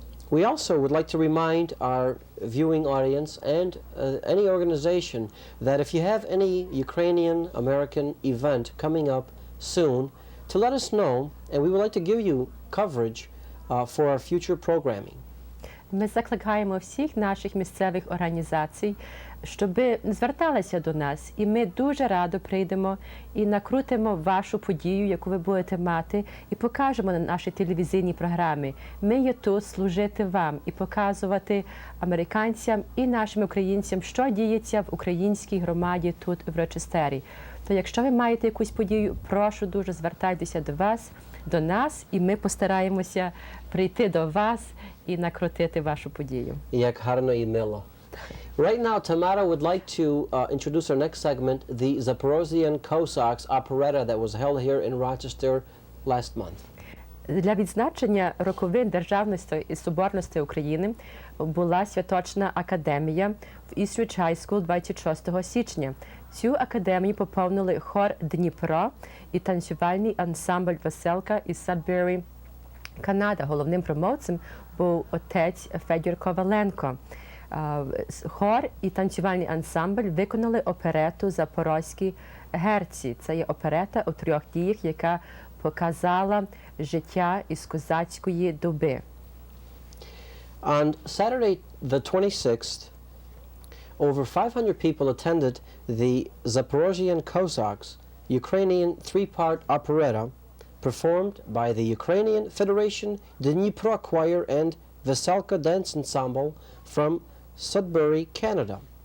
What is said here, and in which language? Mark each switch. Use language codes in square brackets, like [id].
[en] We also would like to remind our viewing audience and any organization that if you have any Ukrainian American event coming up soon, to let us know, and we would like to give you coverage for our future programming. [uk] Ми закликаємо всіх наших місцевих організацій, щоб зверталися до нас, і ми дуже радо прийдемо і накрутимо вашу подію, яку ви будете мати, і покажемо на нашій телевізійній програмі. Ми є тут служити вам і показувати американцям і нашим українцям, що діється в українській громаді тут в Рочестері. То якщо ви маєте якусь подію, прошу дуже звертайтеся до нас, і ми постараємося прийти до вас і накрутити вашу подію. Як гарно і мило. [en] Right now, Tamara would like to introduce our next segment, the Zaporozhian Cossacks operetta that was held here in Rochester last month. [uk] Для відзначення роковин державності і соборності України була святочна академія в Eastridge High School 26 січня. Цю академію поповнили хор «Дніпро» і танцювальний ансамбль «Веселка» із Садбері, Канада. Головним промовцем був отець Федір Коваленко. Хор і танцювальний ансамбль виконали оперету «Запорозькі герці». Це є оперета у 3 діях, яка показала життя із козацької доби. [en] On Saturday, the 26th, over 500 people attended the Zaporozhian Cossacks Ukrainian 3-part operetta performed by the Ukrainian Federation Dnipro Choir and Veselka Dance Ensemble from Sudbury, Canada.